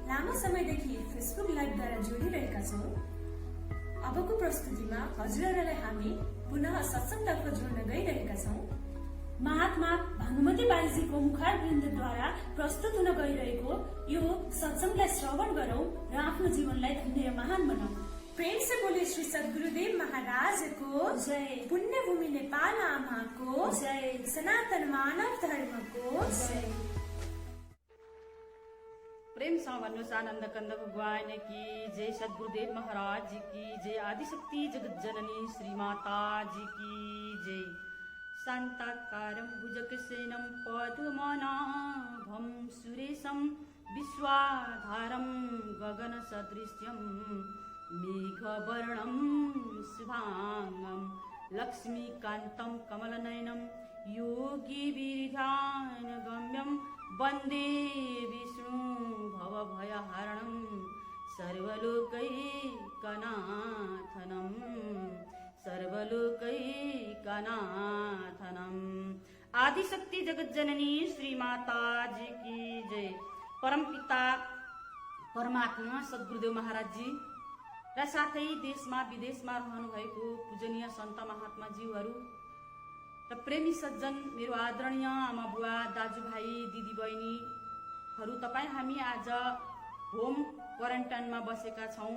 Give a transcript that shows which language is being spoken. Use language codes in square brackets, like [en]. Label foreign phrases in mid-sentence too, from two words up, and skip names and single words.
[ne] लामो समयदेखि फेसबुक लाइभद्वारा जोडिरहेका छौँ। अबको प्रस्तुतिमा हजुरहरूलाई हामी पुनः सत्सङ्गतर्फ जोड्न गइरहेका छौँ। महात्मा भानुमती बाईजीको मुखारवृन्दद्वारा प्रस्तुत हुन गइरहेको यो सत्सङ्गलाई श्रवण गरौं र आफ्नो जीवनलाई धन्य महान बनाऊ। [hi] प्रेम से बोले श्री सद्गुरुदेव महाराज को जय। पुण्य भूमि नेपाल आमा को जय। सनातन मानव धर्म को जय। [ne] प्रेमसँग भन्नुहोस् [hi] आनन्द कन्द भगवान की जय। सद्गुरुदेव महाराज जी की जय। आदिशक्ति जगत जननी श्री माता जी की जय। [sa] शान्ताकारं भुजगसेनं पद्मनाभं सुरेशं विश्वाधारं गगनसदृश्यं मेघवर्णं शुभांगं लक्ष्मीकान्तं कमलनयनं योगिविधानगम्यं वन्दे विष्णु भवभयहरणं सर्वलोकैकनाथनम्। [hi] आदिशक्ति जगत जननी श्री माता जी की जय। [ne] परमपिता परमात्मा सद्गुरुदेव महाराज जी र साथै देशमा विदेशमा रहनु भएको पूजनीय सन्त महात्मा जीवहरू र प्रेमी सज्जन मेरो आदरणीय आमा बुवा दाजुभाइ दिदीबहिनीहरू, तपाईँ हामी आज होम क्वारेन्टाइनमा बसेका छौँ।